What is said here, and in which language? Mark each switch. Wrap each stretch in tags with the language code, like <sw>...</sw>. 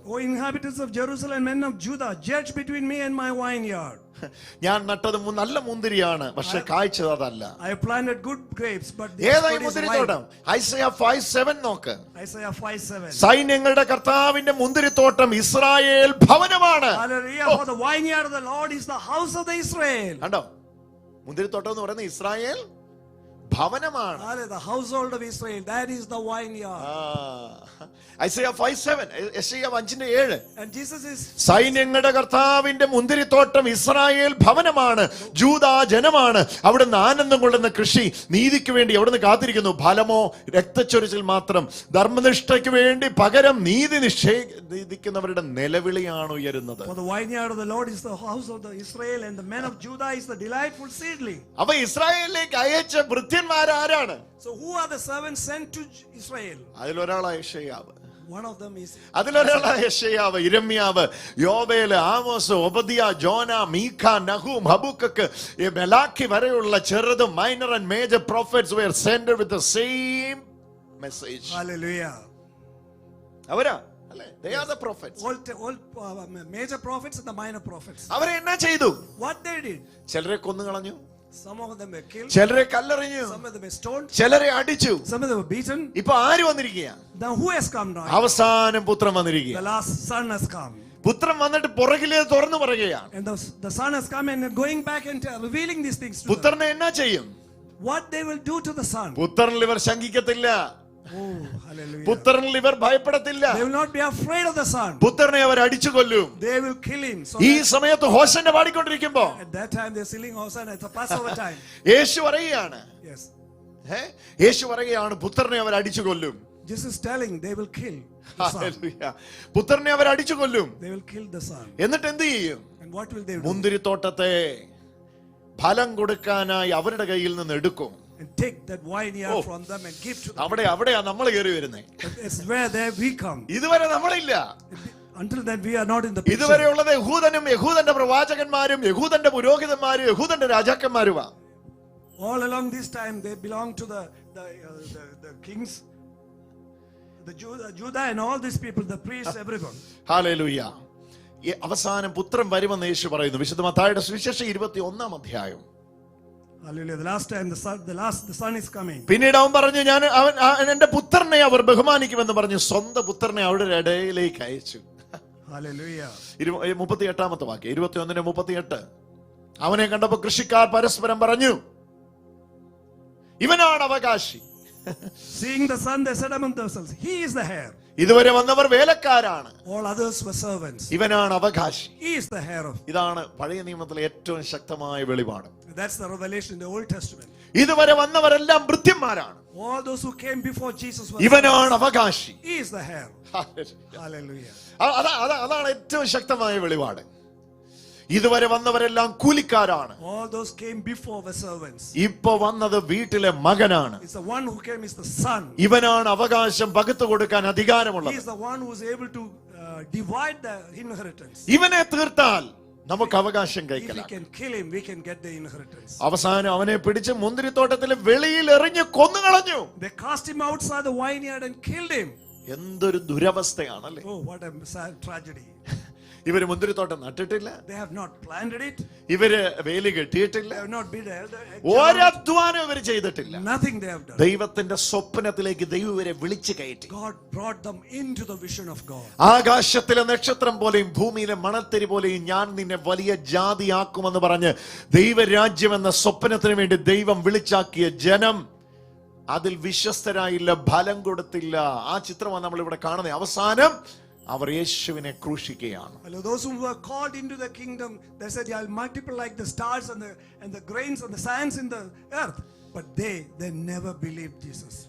<en>O inhabitants of Jerusalem, men of Judah, judge between me and my vineyard.</en> <ml>ഞാൻ നട്ടത് നല്ല മുന്തിരിയാണ്, പക്ഷെ കായ്ച്ച അതല്ല.</ml> <en>I have planted good grapes, but</en> <ml>ഏതായി മുന്തിരിത്തോട്ടം? ഐസയ 5:7 നോക്ക്.</ml> <en>Isaiah 5:7.</en> <ml>സൈന്യങ്ങളുടെ കർത്താവിന്റെ മുന്തിരിത്തോട്ടം Israel ഭവനമാണ്.</ml> <en>Hallelujah. For the vineyard of the Lord is the house of the Israel.</en> <ml>കണ്ടോ, മുന്തിരിത്തോട്ടം എന്ന് പറയുന്നത് Israel ഭവനമാണ്.</ml> <en>The household of Israel, that is the vineyard.</en> <ml>Isaiah 5:7, യെശയ്യാവ് 5:7.</ml> <en>And Jesus is</en> <ml>സൈന്യങ്ങളുടെ കർത്താവിന്റെ മുന്തിരിത്തോട്ടം ഇസ്രായേൽ ഭവനമാണ്, ജൂദാ ജനമാണ്. അവിടുന്ന് ആനന്ദം കൊള്ളുന്ന കൃഷി, നീതിക്ക് വേണ്ടി അവിടുന്ന് കാത്തിരിക്കുന്നു. ഫലമോ രക്തച്ചൊരിച്ചിൽ മാത്രം. ധർമ്മനിഷ്ഠയ്ക്ക് വേണ്ടി പകരം നീതി നിഷേധിക്കുന്നവരുടെ നിലവിളിയാണ് ഉയരുന്നത്.</ml> <en>For the vineyard of the Lord is the house of the Israel, and the men of Judah is the delightful seedling.</en> <ml>അപ്പൊ ഇസ്രായേലിലേക്ക് അയച്ച ഭൃത്യന്മാരാരാണ്?</ml> <en>So who are the servants sent to Israel?</en> <ml>അതിലൊരാളായ യെശയ്യാവ്.</ml> <en>One of them is</en> <ml>അതിലൊരാളായ യെശയ്യാവ്, ഇരമ്യാവ്, യോവേല്, Amos, ഒബദ്യ, Jonah, മീഖ, Nahum, ഹബൂക്കക്ക്, മെലാഖി വരെയുള്ള ചെറുതും</ml> <en>Minor and major prophets were sent with the same message. Hallelujah.</en> <ml>അവരാ അല്ലേ?</ml> <en>They are the prophets. All major prophets and the minor prophets.</en> <ml>അവരെ എന്നാ ചെയ്തു?</ml> <en>What they did?</en> <ml>ചിലരെ കൊന്നു കളഞ്ഞു,</ml> <en>Some of them were killed.</en> <ml>ചിലരെ കല്ലെറിഞ്ഞു,</ml> <en>Some of them were stoned.</en> <ml>ചിലരെ അടിച്ചു.</ml> <en>Some of them were beaten.</en> <ml>ഇപ്പൊ ആര് വന്നിരിക്കുക?</ml> <en>Now who has come now?</en> <ml>അവസാനം പുത്രൻ വന്നിരിക്കുക.</ml> <en>The last son has come.</en> <ml>പുത്രൻ വന്നിട്ട് പുറകിലേ തുറന്നു പറയുകയാണ്.</ml> <en>And the son has come and going back and revealing these things to them.</en> <ml>പുത്രനെ എന്നാ ചെയ്യും?</ml> <en>What they will do to the son?</en> <ml>പുത്രനിൽ ഇവർ ശങ്കിക്കത്തില്ല,</ml> <en>Oh, hallelujah.</en> <ml>പുത്രനിൽ ഇവർ ഭയപ്പെടത്തില്ല.</ml> <en>They will not be afraid of the son.</en> <ml>പുത്രനെ അവർ അടിച്ചു കൊല്ലും.</ml> <en>They will kill him. So</en> <ml>ഈ സമയത്ത് ഹോശന്ന പാടിക്കൊണ്ടിരിക്കുമ്പോ</ml> <en>at that time they're singing Hosanna. It's a Passover time.</en> <ml>യേശു പറയുകയാണ്,</ml> <en>Yes.</en> <ml>യേശു പറയുകയാണ് പുത്രനെ അവർ അടിച്ചു കൊല്ലും.</ml> <en>Jesus is telling they will kill the son.</en> <ml>Hallelujah. പുത്രനെ അവർ അടിച്ചു കൊല്ലും.</ml> <en>They will kill the son.</en> <ml>എന്നിട്ട് എന്ത് ചെയ്യും?</ml> <en>And what will they do?</en> <ml>മുന്തിരിത്തോട്ടത്തെ ഫലം കൊടുക്കാനായി അവരുടെ കയ്യിൽ നിന്ന് എടുക്കും.</ml> <en>And take that vineyard from them and give to them.</en> <ml>അവിടെയാ നമ്മൾ കയറി വരുന്നേ.</ml> <en>It's where there we come.</en> <ml>ഇതുവരെ നമ്മളില്ല.</ml> <en>Until then we are not in the picture.</en> <ml>ഇതുവരെ ഉള്ളത് യഹൂദനും യഹൂദന്റെ പ്രവാചകന്മാരും യഹൂദന്റെ പുരോഹിതന്മാരും യഹൂദന്റെ രാജാക്കന്മാരുമാ.</ml> <en>All along this time they belong to the kings, the Judah and all these people, the priests, everyone.</en> <ml>Hallelujah. അവസാനം പുത്രൻ വരുമെന്ന് യേശു പറയുന്നു. വിശുദ്ധ മത്തായിയുടെ സുവിശേഷം 21-ാം അധ്യായം.</ml> <en>Hallelujah. The last time the son is coming.</en> <ml>പിന്നീട് അവൻ പറഞ്ഞു, എന്റെ പുത്രനെ അവർ ബഹുമാനിക്കുമെന്ന് പറഞ്ഞു സ്വന്തം പുത്രനെ അവരുടെ ഇടയിലേക്ക് അയച്ചു.</ml> <en>Hallelujah.</en> <ml>38-ാമത്തെ വാക്യം, 21:38. അവനെ കണ്ടപ്പോ കൃഷിക്കാർ പരസ്പരം പറഞ്ഞു, ഇവനാണ് അവകാശി.</ml> <en>Seeing the son, they said among themselves, he is the heir.</en> <ml>ഇതുവരെ വന്നവർ വേലക്കാരാണ്,</ml> <en>All others were servants.</en> <ml>ഇവനാണ് അവകാശി.</ml> <en>He is the heir of.</en> <ml>ഇതാണ് പഴയ നിയമത്തിലെ ഏറ്റവും ശക്തമായ വെളിപാട്.</ml> <en>That's the revelation in the Old Testament.</en> <ml>ഇതുവരെ വന്നവരെല്ലാം ഭൃത്യന്മാരാണ്,</ml> <en>All those who came before Jesus were</en> <ml>ഇവനാണ് അവകാശി.</ml> <en>He is the heir. Hallelujah.</en> <ml>അതാണ് ഏറ്റവും ശക്തമായ വെളിപാട്. ഇതുവരെ വന്നവരെല്ലാം കൂലിക്കാരാണ്,</ml> <en>All those came before were servants.</en> <ml>ഇപ്പൊ വന്നത് വീട്ടിലെ മകനാണ്.</ml> <en>It's the one who came is the son.</en> <ml>ഇവനാണ് അവകാശം പകുത്തു കൊടുക്കാൻ</ml> <en>He</en> <ml>അധികാരമുള്ളത്.</ml> <en>is the one who is able to divide the inheritance.</en> <ml>ഇവനെ തീർത്താൽ നമുക്ക് അവകാശം</ml> <en>If we</en> <ml>കൈക്കലാം.</ml> <en>can kill him, we can get the inheritance.</en> <ml>അവസാനം അവനെ പിടിച്ച് മുന്തിരിത്തോട്ടത്തിലെ വെളിയിൽ എറിഞ്ഞ് കൊന്നുകളഞ്ഞു.</ml> <en>They cast him outside the vineyard and killed him.</en> <ml>എന്തൊരു ദുരവസ്ഥയാണല്ലേ.</ml> <en>Oh, what a sad tragedy.</en> <ml>ഇവര് മുന്തിരിത്തോട്ടം നട്ടിട്ടില്ല,</ml> <en>They have not planted it.</en> <ml>ഇവര് വേലി കെട്ടിയിട്ടില്ല,</ml> <en>They have not been</en> <ml>ഒരധ്വാനം ഇവര് ചെയ്തിട്ടില്ല.</ml> <en>nothing they have done.</en> <ml>ദൈവത്തിന്റെ സ്വപ്നത്തിലേക്ക് ദൈവം ഇവരെ വിളിച്ചു കയറ്റി.</ml> <en>God brought them into the vision of God.</en> <ml>ആകാശത്തിലെ നക്ഷത്രം പോലെയും ഭൂമിയിലെ മണൽത്തരി പോലെയും ഞാൻ നിന്നെ വലിയ ജാതിയാക്കുമെന്ന് പറഞ്ഞ് ദൈവരാജ്യം എന്ന സ്വപ്നത്തിന് വേണ്ടി ദൈവം വിളിച്ചാക്കിയ ജനം അതിൽ വിശ്വസ്തരായില്ല, ഫലം കൊടുത്തില്ല. ആ ചിത്രമാണ് നമ്മൾ ഇവിടെ കാണുന്നത്. അവസാനം അവർ യേശുവിനെ ക്രൂശിക്കുകയാണ്.</ml> <en>Those who were called into the kingdom, they said, I'll multiply like the stars and the grains and the sands in the earth. But they never believed Jesus.</en>